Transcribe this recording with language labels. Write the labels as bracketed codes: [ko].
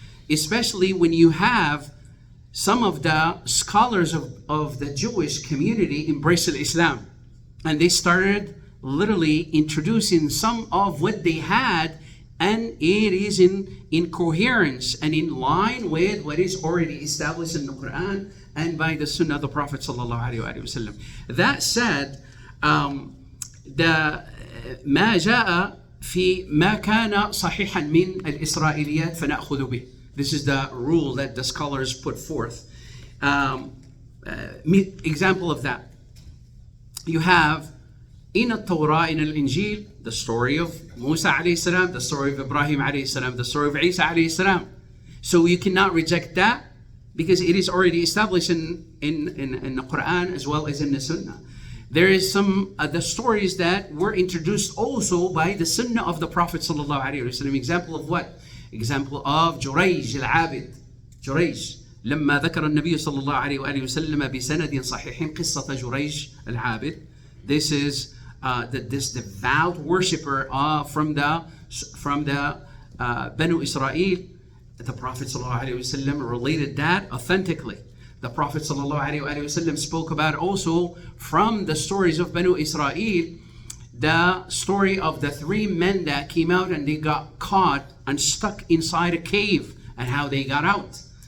[en] especially when you have some of the scholars of the Jewish community embrace Islam, and they started literally introducing some of what they had, and it is in coherence and in line with what is already established in the Quran and by the Sunnah of the Prophet sallallahu alaihi wasallam. That said, [ar] ما جاء في ما كان صحيحا من الإسرائيليات فنأخذ به. [en] This is the rule that the scholars put forth. Example of that, you have in the Torah, in the Injil, the story of Musa alayhi salam, the story of Ibrahim alayhi salam, the story of Isa alayhi salam. So you cannot reject that because it is already established in the Quran as well as in the Sunnah. There is some the stories that were introduced also by the Sunnah of the Prophet sallallahu alaihi wasallam. Example of what? Example of Jurayj al-Abid. Jurayj. [ar] لما ذكر النبي صلى الله عليه وآله وسلم بسند صحيح قصة جريج العابد. [en] This is this devout worshipper from the Banu Israel. The Prophet [ar] صلى الله عليه وسلم [en] related that authentically. The Prophet [ar] صلى الله عليه وآله وسلم [en] spoke about also from the stories of Banu Israel, the story of the three men that came out and they got caught and stuck inside a cave and how they got out.